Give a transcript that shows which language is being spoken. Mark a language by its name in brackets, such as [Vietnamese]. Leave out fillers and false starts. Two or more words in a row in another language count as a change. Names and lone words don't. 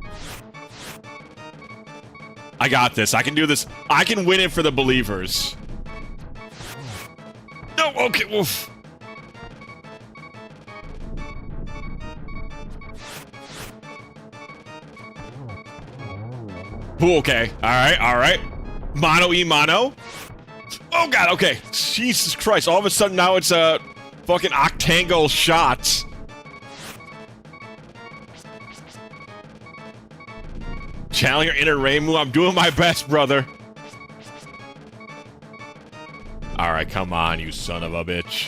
[English] I got this. I can do this. I can win it for the believers. No, okay, oof. Ooh, okay. All right. Mono e mono. Oh god, okay. Jesus Christ. All of a sudden now it's a fucking octangle shots. Challenger inner Reimu, I'm doing my best, brother. Alright, come on, you son of a bitch.